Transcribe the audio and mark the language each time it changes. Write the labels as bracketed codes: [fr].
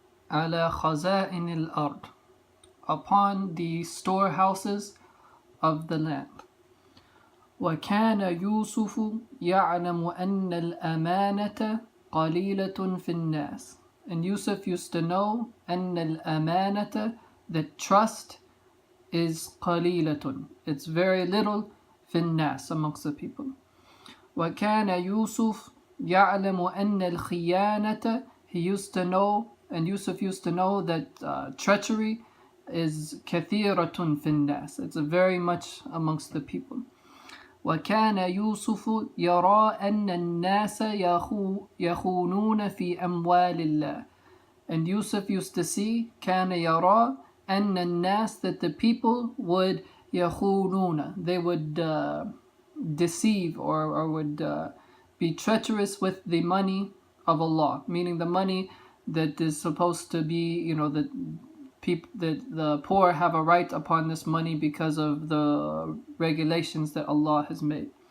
[ar] على خزائن الأرض, [en] upon the storehouses of the land. [ar] وكان يوسف يعلم أن الأمانة قليلة في الناس. [en] And Yusuf used to know [ar] أن الأمانة, [en] that trust is قليلة, it's very little [ar] في الناس, [en] amongst the people. [ar] وكان يوسف يعلم أن الخيانة, [en] he used to know, and Yusuf used to know that treachery is [ar] كثيرة في الناس, [en] it's very much amongst the people. [ar] وكان يوسف يرى أن الناس يخونون في أموال الله. [en] And Yusuf used to see, [ar] كان يرى أن الناس, [en] that the people would يخونون, they would deceive or would be treacherous with the money of Allah, meaning the money that is supposed to be, that the poor have a right upon this money because of the regulations that Allah has made.